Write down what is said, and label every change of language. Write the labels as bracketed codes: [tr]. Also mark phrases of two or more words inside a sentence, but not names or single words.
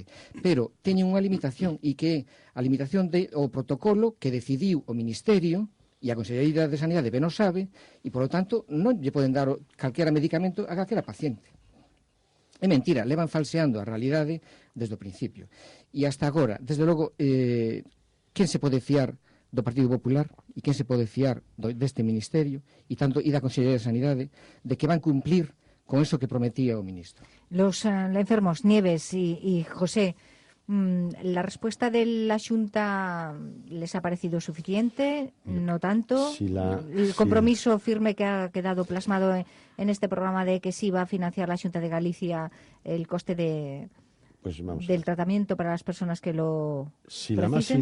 [gl] Pero teñen unha limitación, e que é a limitación do protocolo que decidiu o Ministerio, e a Consellería de Sanidade ben o sabe, e, [es] por lo tanto, [gl] non lle poden dar calquera medicamento a calquera paciente. É mentira, levan falseando a realidade desde o principio. E hasta agora, desde logo, quen se pode fiar do Partido Popular e quen se pode fiar deste Ministerio e da Consellería de Sanidade de que van cumplir con eso que prometía o ministro. [es] Los enfermos, Nieves y José, ¿la respuesta de la Xunta les ha parecido suficiente? ¿No tanto? ¿El compromiso firme que ha quedado plasmado en este programa de que sí va a financiar la Xunta de Galicia el coste del tratamiento para las personas que lo precisen?